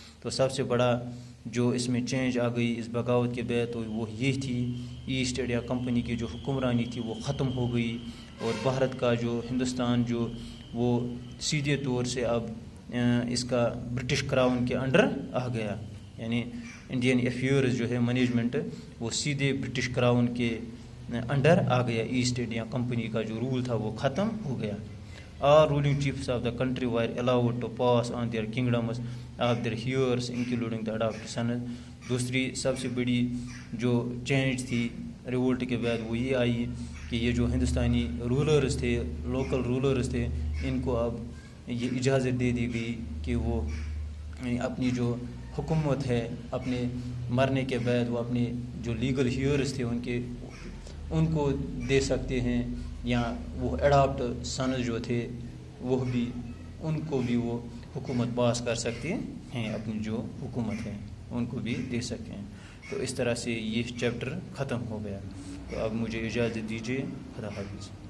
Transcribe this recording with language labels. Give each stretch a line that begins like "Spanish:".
Urdu: تو سب سے بڑا جو اس میں چینج آ گئی اس بغاوت کے بعد تو وہ یہ تھی, ایسٹ انڈیا کمپنی کی جو حکمرانی تھی وہ ختم ہو گئی اور بھارت کا جو ہندوستان جو وہ سیدھے طور سے اب اس کا برٹش کراؤن کے انڈر آ گیا. یعنی انڈین افیئرز جو ہے مینجمنٹ وہ سیدھے برٹش کراؤن کے انڈر آ گیا. ایسٹ انڈیا کمپنی کا جو رول تھا وہ ختم ہو گیا.
English: All ruling chiefs of the country were allowed to pass on their kingdoms of their heirs including the adopted sons.
Urdu: دوسری سب سے بڑی جو چینج تھی ریولٹ کے بعد وہ یہ آئی کہ یہ جو ہندوستانی رولرز تھے, لوکل رولرز تھے, ان کو اب یہ اجازت دے دی گئی کہ وہ اپنی جو حکومت ہے اپنے مرنے کے بعد وہ اپنے جو لیگل ہیئرز تھے ان کو دے سکتے ہیں، یا وہ اڈاپٹ سنز جو تھے وہ بھی ان کو بھی وہ حکومت پاس کر سکتے ہیں، اپنی جو حکومت ہے ان کو بھی دے سکتے ہیں۔ تو اس طرح سے یہ چیپٹر ختم ہو گیا۔ تو اب مجھے اجازت دیجیے، خدا حافظ۔